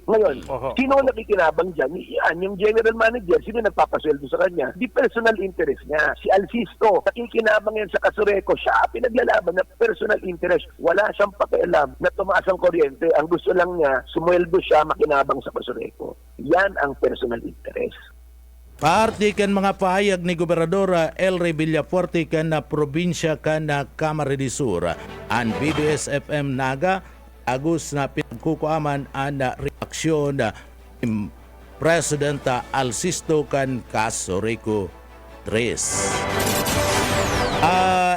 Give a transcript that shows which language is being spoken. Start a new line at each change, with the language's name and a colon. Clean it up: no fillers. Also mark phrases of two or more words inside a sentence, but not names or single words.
Filipino: Ngayon, sino ang nakikinabang dyan? Yan, yung
English: general manager,
Filipino: sino nagpapasweldo sa kanya? Di
English: personal interest
Filipino: niya. Si Alcisto, nakikinabang yan sa Kasureco. Siya pinaglalaban na
English: personal interest.
Filipino: Wala siyang pakialam na tumaas ang kuryente. Ang gusto lang niya, sumweldo siya makinabang sa Kasureco. Yan ang
English: personal interest.
Bikol: Parte kan mga pahayag ni Gobernador Elry Villafuerte kan na probinsya kan na Camarines Sur ang BBS-FM Naga agos na pinagkukuaman ang reaksyon ni President Alcisto kan Kasureco 3.